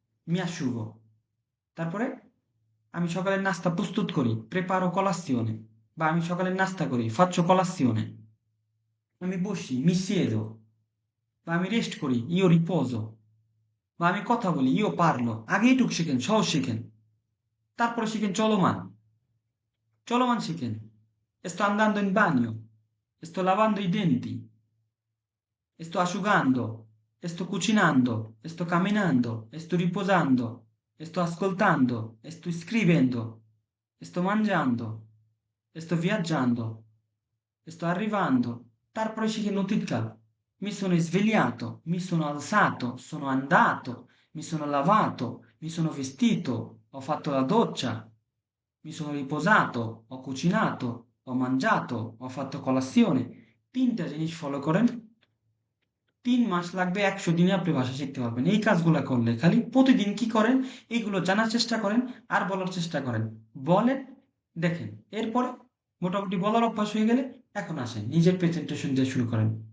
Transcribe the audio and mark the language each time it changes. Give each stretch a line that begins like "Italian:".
Bangla: মিয়া শুভ, তারপরে আমি সকালের নাস্তা প্রস্তুত করি,
Italian: প্রেপারো কলাসিওনে,
Bangla: বা আমি সকালের নাস্তা করি,
Italian: ফাচ্ছো কলাসিওনে,
Bangla: আমি বসি, মিসিয়েদো, বা আমি রেস্ট করি,
Italian: ইও রিপোজো,
Bangla: বা আমি কথা বলি,
Italian: ইও পারলো।
Bangla: আগে এইটুক শিখেন, সহজ শিখেন, তারপরে শিখেন চলমান, চলমান শিখেন।
Italian: Sto andando in bagno, sto lavando i denti, sto asciugando, sto cucinando, sto camminando, sto riposando, sto ascoltando, sto scrivendo, sto mangiando, sto viaggiando, sto arrivando,
Bangla: তারপরে শিখে নতিকাল,
Italian: mi sono svegliato, mi sono alzato, sono andato, mi sono lavato, mi sono vestito, ho fatto la doccia, mi sono riposato, ho cucinato, ho mangiato, ho fatto colazione।
Bangla: 3টা জিনিস follow করেন, 3 মাস লাগবে, 100 দিনে আপনি ভাষা শিখতে পারবেন। এই কাজগুলো করলে, খালি প্রতিদিন কি করেন, এইগুলো জানার চেষ্টা করেন আর বলার চেষ্টা করেন, বলেন, দেখেন। এরপরে মোটামুটি বলার অভ্যাস হয়ে গেলে এখন আসেন নিজের প্রেজেন্টেশন দিয়ে শুরু করেন।